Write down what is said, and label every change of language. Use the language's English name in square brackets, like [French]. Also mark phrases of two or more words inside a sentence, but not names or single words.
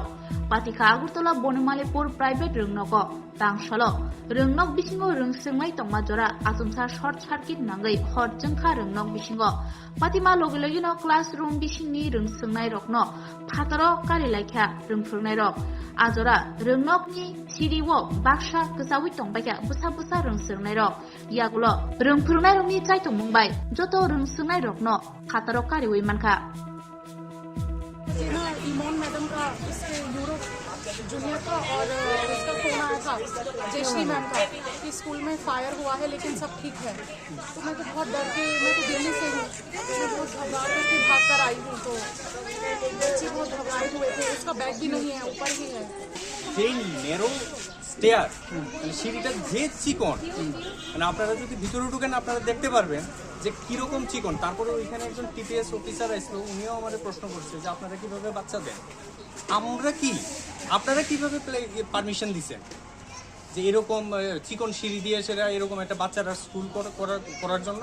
[Kok Borok] Patika Agartala Bonomalepur private rengnoko tangsalo rengnok bisingo reng sermai tongma jora asumsa [English] short circuit [Kok Borok] nangai hor jengkha rengnok bisingo patima logi no classroom bisingni reng sermai rokno phataro kari laikha reng phurungnai rok ajora rengnok ni siriwo baksa kesawi tongbaika busa busa reng sermai rok yagulo reng phurungnai rokni chaitong mungbai joto reng sermai rokno phataro kari oi manka [Hindi] ईमोन मैडम का इसके यूरोप जूनियर का और इसका फोन आया था जयश्री मैम का कि स्कूल में फायर हुआ है लेकिन सब ठीक है। तो मैं तो बहुत डर के, मैं तो दिल्ली से हूँ, मैं बहुत घबरा करके भाग कर आई हूँ। तो बच्चे बहुत घबराए हुए थे। इसका बैग भी नहीं है, ऊपर ही है। [Bangla] যেই [English] narrow stair [Bangla] সিঁড়িটা যে চিকন মানে আপনারা যদি ভিতরে ঢুকেন আপনারা দেখতে পারবেন যে কিরকম চিকন। তারপরে ওইখানে একজন টিপিএস অফিসার আসলো, উনিও আমাদের প্রশ্ন করছে যে আপনারা কিভাবে বাচ্চা দেন, আমরা কি আপনারা কিভাবে পারমিশন দিচ্ছেন যে এরকম চিকন সিঁড়ি দিয়ে সেটা এরকম একটা বাচ্চারা স্কুল করার জন্য।